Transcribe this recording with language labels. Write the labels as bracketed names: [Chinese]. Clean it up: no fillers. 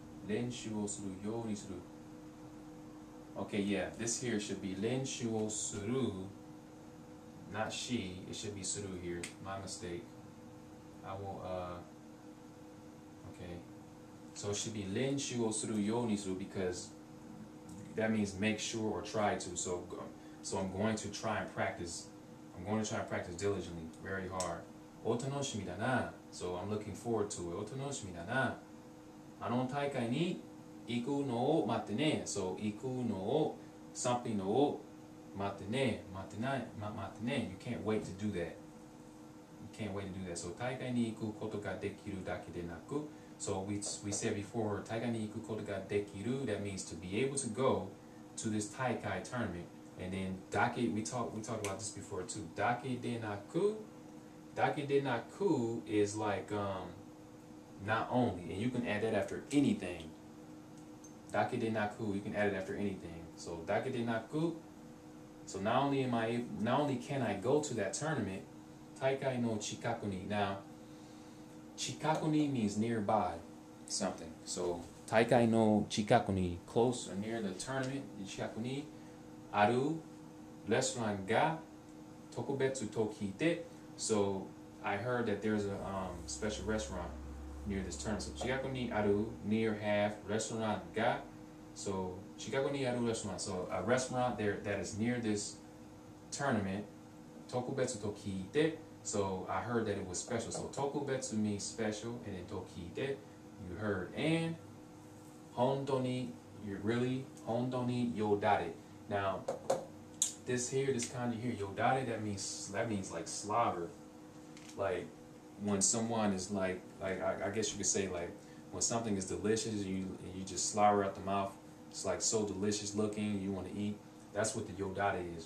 [Japanese] 練習をするようにする. [English] Okay, yeah, this here should be 練習をする, not she. It should be する here. My mistake. I will, okay. So it should be [Japanese] 練習をするようにする [English] because that means make sure or try to. So I'm going to try and practice. I'm going to try and practice diligently, very hard. [Japanese] お楽しみだな. [English] So I'm looking forward to it. [Japanese] お楽しみだな. あの大会に行くのを待ってね.So 行くのを something のを待ってね. 待ってね. [English] You can't wait to do that. You can't wait to do that. So [Japanese] 大会に行くことができるだけでなく. [English] So we said before [Japanese] 大会に行くことができる. [English] That means to be able to go to this 大会 tournament. And then だけ we talked about this before too. [Japanese] だけでなく. [English] だけでなく is like not only, and you can add that after anything. だけでなく, you can add it after anything. So だけでなく, so not only can I go to that tournament, [Japanese] 大会の近くに. [English] Now 近くに means nearby something. [Japanese] So 大会の近くに [English] close or near the tournament, [Japanese] 近くにあるレストランが特別と聞いて. [English] So I heard that there's a special restaurant near this tournament. So [Japanese] 近くにある [English] near have restaurant が. So 近くにある restaurant. So a restaurant there that is near this tournament. [Japanese] 特別と聞いて. [English] So I heard that it was special. So 特別 means special, and then と聞いて you heard. And 本当に you really [Japanese] 本当によだれ. [English] Now this kanji here, yodare, that means like slobber. Like when someone is like I guess you could say like when something is delicious and you just slobber out the mouth. It's like so delicious looking, you want to eat. That's what the yodare is.